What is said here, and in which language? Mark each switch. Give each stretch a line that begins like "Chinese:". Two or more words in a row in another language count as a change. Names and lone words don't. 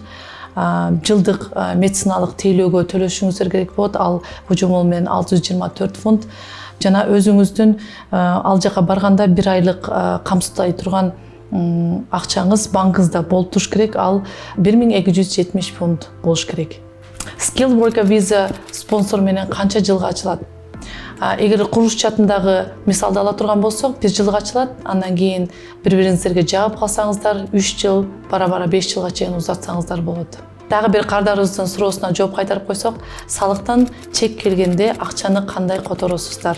Kyrgyz: Жылдык медициналык тейлөөгө төлөшүңүздөр керек болот. Ал божомол менен 624 фунт. Жана өзүңүздүн ал жака барганда 1 айлык камсыздай турган акчаңыз банкыңызда болуп туруш керек. Ал 1270 фунт болуш керек.
English: Skilled worker visa
Kyrgyz: спонсор менен канча жылга ачылат? Эгер курулуш жаатындагы мисалды ала турган болсок, 1 жылга ачылат. Андан кийин бири-бириңиздерге жагып калсаңыздар, 3 жыл, бара-бара 5 жылга чейин узартсаңыздар болот. Дагы бир кардарыбыздын суроосуна жооп кайтарып койсок, салыктан чек келгенде акчаны кандай которосуздар?